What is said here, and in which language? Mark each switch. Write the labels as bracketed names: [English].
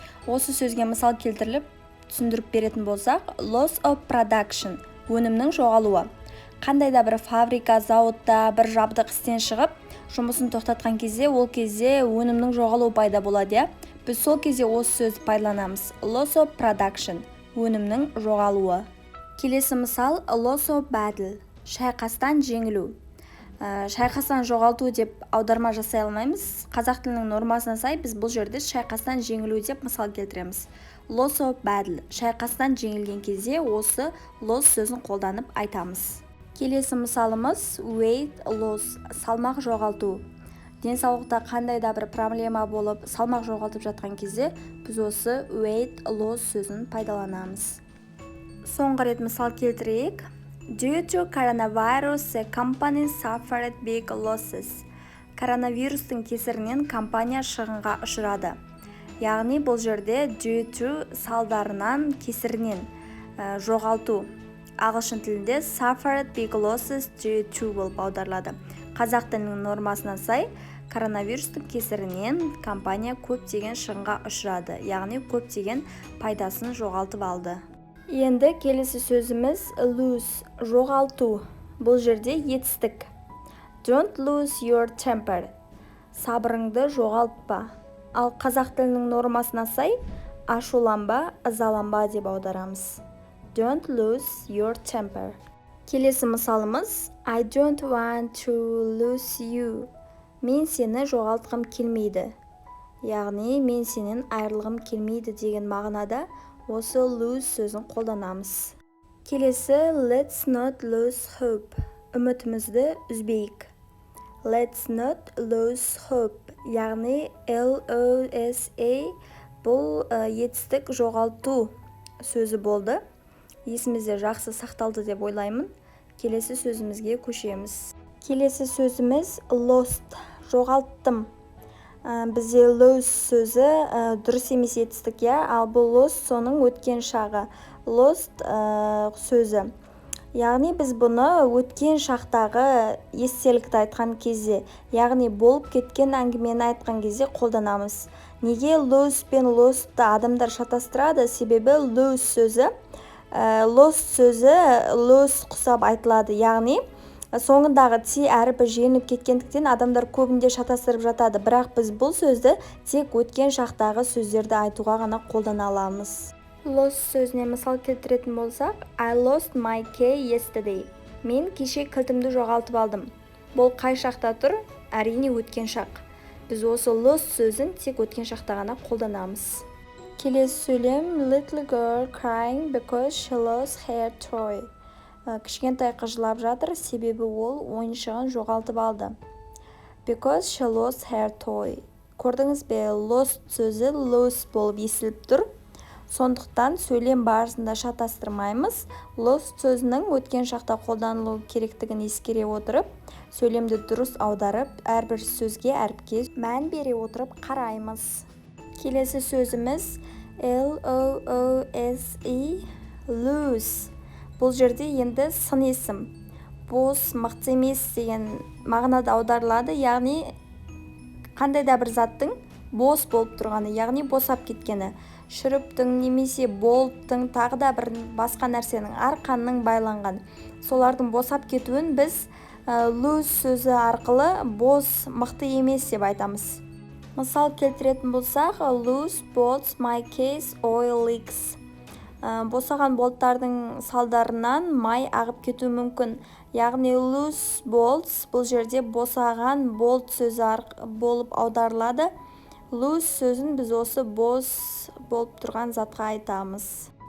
[Kazakh] Осы сөзге мысал келтіріліп түсіндіріп беретін болсақ, [English] loss of production, [Kazakh] өнімнің жоғалуы. Қандай да бір фабрика, зауытта бір жабдық істен шығып, жұмысын тоқтатқан кезде, ол кезде өнімнің жоғалуы пайда болады. Біз сол кезде осы сөзді пайдаланамыз. [English] Loss of production, [Kazakh] өнімнің жоғалуы. Келесі мысал [English] loss of battle, [Kazakh] шайқастан жеңілу. Шайқастан жоғалту деп аударма жасай алмаймыз. Қазақ тілінің нормасына сай біз бұл жерде шайқастан жеңілу деп мысал келтіреміз. [English] Loss of battle, [Kazakh] шайқастан жеңілген кезде осы loss сөзін қолданып айтамыз. Келесі мысалымыз [English] weight loss, [Kazakh] салмақ жоғалту. Денсаулықта қандай да бір проблема болып, салмақ жоғалтып жатқан кезде біз осы [English] weight loss [Kazakh] сөзін пайдаланамыз. Соңғы рет мысал келтірейік. [English] Due to coronavirus, the company suffered big losses. [Kazakh] Коронавирустың кесірінен компания шығынға ұшырады. Яғни бұл жерде due to салдарынан, кесірінен, жоғалту. Ағылшын тілінде [English] suffered big losses due to [Kazakh] болып аударылады. Қазақ тілінің нормасына сай, коронавирустың кесірінен компания көптеген шығынға ұшырады. Яғни көптеген пайдасын жоғалтып алды. Енді келесі сөзіміз lose, жоғалту. Бұл жерде етістік. [English] Don't lose your temper, [Kazakh] сабырыңды жоғалтпа. Ал қазақ тілінің нормасына сай, ашуланба, ызаланба деп аударамыз. [English] Don't lose your temper. [Kazakh] Келесі мысалымыз [English] I don't want to lose you, [Kazakh] мен сені жоғалтқым келмейді. Яғни мен сенен айырылғым келмейді деген мағынада осы lose сөзін қолданамыз. [English] Келесі let's not lose hope, [Kazakh] үмітімізді үзбейік. [English] Let's not lose hope, [Kazakh] яғни L-O-S-A бұл етістік жоғалту сөзі болды. Есімізде жақсы сақталды деп ойлаймын. Келесі сөзімізге көшеміз. Келесі сөзіміз lost, жоғалттым. Бізде lose сөзі дұрыс емес етістік, ал бұл lost соның өткен шағы. Lost сөзі. Яғни біз бұны өткен шақтағы естелікті айтқан кезде, яғни болып кеткен әңгімені айтқан кезде қолданамыз. Неге lose пен lostты адамдар шатастырады? Себебі lose сөзі, lost сөзі lose құсап айтылады. Яғни соңындағы ти әріпі жеңіп кеткендіктен адамдар көбінде шатастырып жатады. Бірақ біз бұл сөзді тек өткен шақтағы сөздерді айтуға ғана қолдана аламыз. Lost сөзіне мысал келтіретін болсақ, [English] I lost my key yesterday. [Kazakh] Мен кеше кілтімді жоғалтып алдым. Бұл қай шақта тұр? Әрине өткен шақ. Біз осы lost сөзін тек өткен шақта ғана қолданамыз. Келесі сөйлем [English] little girl crying because she lost her toy. [Kazakh] Кішкентай қыз жылап жатыр, себебі ол ойыншығын жоғалтып алды. [English] Because she lost her toy. [Kazakh] Көрдіңіз бе, lost сөзі lose болып естіліп тұр. Сондықтан сөйлем барысында шатастырмаймыз. Lost сөзінің өткен шақта қолданылу керектігін ескере отырып, сөйлемді дұрыс аударып, әрбір сөзге әріпке мән бере отырып қараймыз. Келесі сөзіміз L-O-O-S-E, lose. Бұл жерде енді сын есім, бос, мықты емес деген мағынада аударылады. Яғни қандай да бір заттың бос болып тұрғаны, яғни босап кеткені. Шүріптің немесе болттың, тағы да бір басқа нәрсенің, арқанның байланған. Солардың босап кетуін біз lose сөзі арқылы бос, мықты емес деп айтамыз. [English] Мысал келтіретін болсақ, lose boats my case oil leaks. [Kazakh] Босаған болттардың салдарынан май ағып кетуі мүмкін. Яғни [English] loose bolts [Kazakh] бұл жерде босаған болт сөзі болып аударылады. Loose сөзін біз осы бос болып тұрған затқа айтамыз.